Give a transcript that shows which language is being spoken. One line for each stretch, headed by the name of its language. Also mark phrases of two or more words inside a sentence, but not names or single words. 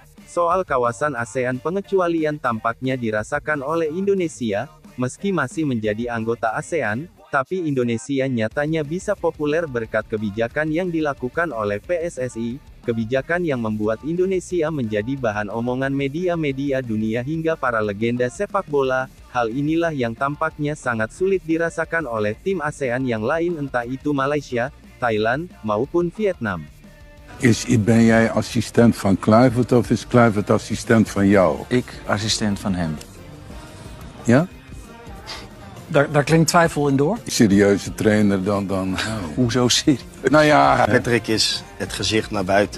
Indonesian: Soal kawasan ASEAN pengecualian tampaknya dirasakan oleh Indonesia, meski masih menjadi anggota ASEAN, tapi Indonesia nyatanya bisa populer berkat kebijakan yang dilakukan oleh PSSI. Kebijakan yang membuat Indonesia menjadi bahan omongan media-media dunia hingga para legenda sepak bola. Hal inilah yang tampaknya sangat sulit dirasakan oleh tim ASEAN yang lain entah itu Malaysia, Thailand, maupun Vietnam.
Dutch: Ben jij assistent van Kluivert of is Kluivert assistent van jou? Ik assistent van hem. Ja? Daar klinkt twijfel in door. Serieuze trainer dan. Hoezo serieus? Nou ja, Patrick is het gezicht naar buiten